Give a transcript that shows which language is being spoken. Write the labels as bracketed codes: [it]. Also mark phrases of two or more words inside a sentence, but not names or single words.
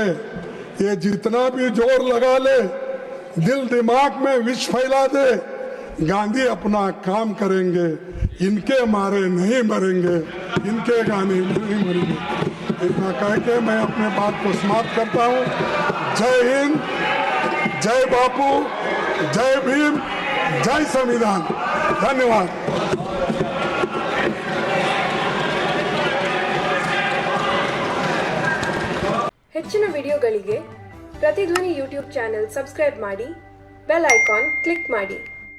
[hi] ये जितना भी जोर लगा ले, दिल दिमाग में विष फैला दे, गांधी अपना काम करेंगे, इनके मारे नहीं मरेंगे, इनके गाने नहीं मरेंगे। इतना कह के मैं अपने बात को समाप्त करता हूँ। जय हिंद, जय बापू, जय भीम, जय संविधान। धन्यवाद। [kn] ಹೆಚ್ಚಿನ ವಿಡಿಯೋಗಳಿಗೆ ಪ್ರತಿಧ್ವನಿ ಯೂಟ್ಯೂಬ್ ಚಾನೆಲ್ ಸಬ್ಸ್ಕ್ರೈಬ್ ಮಾಡಿ, [en] bell icon [kn] ಕ್ಲಿಕ್ ಮಾಡಿ.